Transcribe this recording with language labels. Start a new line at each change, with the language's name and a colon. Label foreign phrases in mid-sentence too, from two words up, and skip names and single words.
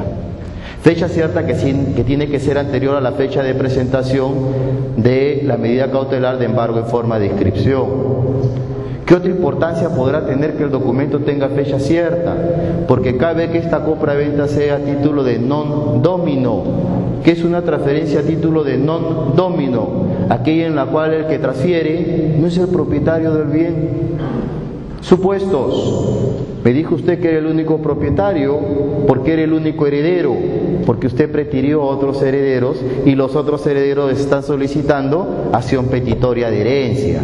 Spanish: Fecha cierta que tiene que ser anterior a la fecha de presentación de la medida cautelar de embargo en forma de inscripción. ¿Qué otra importancia podrá tener que el documento tenga fecha cierta? Porque cabe que esta compraventa sea a título de
Latin: non domino.
Spanish: ¿Qué es una transferencia a título de
Latin: non domino?
Spanish: Aquella en la cual el que transfiere no es el propietario del bien. Supuestos. Me dijo usted que era el único propietario porque era el único heredero, porque usted prefirió a otros herederos y los otros herederos están solicitando acción petitoria de herencia.